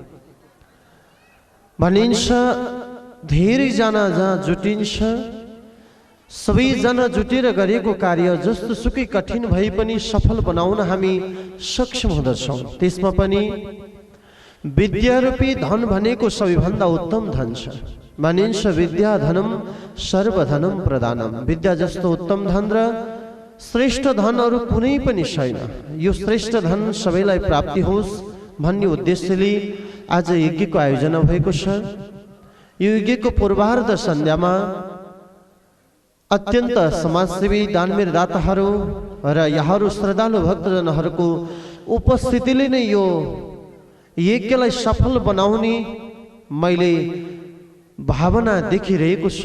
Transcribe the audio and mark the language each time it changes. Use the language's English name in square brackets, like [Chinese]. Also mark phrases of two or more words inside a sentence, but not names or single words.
[Nepali] भनिन्छ धेरैजना जहाँ जुटिन्छ सबैजना जुटेर गरेको कार्य जस्तो सुकै कठिन भए पनि सफल बनाउन हामी सक्षम हुँदछौँ। त्यसमा पनि विद्यारूपी धन भनेको सबैभन्दा उत्तम धन छ। [Sanskrit] भनिन्छ विद्या धनम सर्वधनम प्रदानम। [Nepali] विद्या जस्तो उत्तम धन र श्रेष्ठ धन अरू कुनै पनि छैन। यो श्रेष्ठ धन सबैलाई प्राप्ति होस् भन्ने उद्देश्यले आज यज्ञको आयोजना भएको छ। यो यज्ञको पूर्वार्ध सन्ध्यामा अत्यन्त समाजसेवी दानवीर दाताहरू र यहाँहरू श्रद्धालु भक्तजनहरूको उपस्थितिले नै यो यज्ञलाई सफल बनाउने मैले भावना देखिरहेको छु।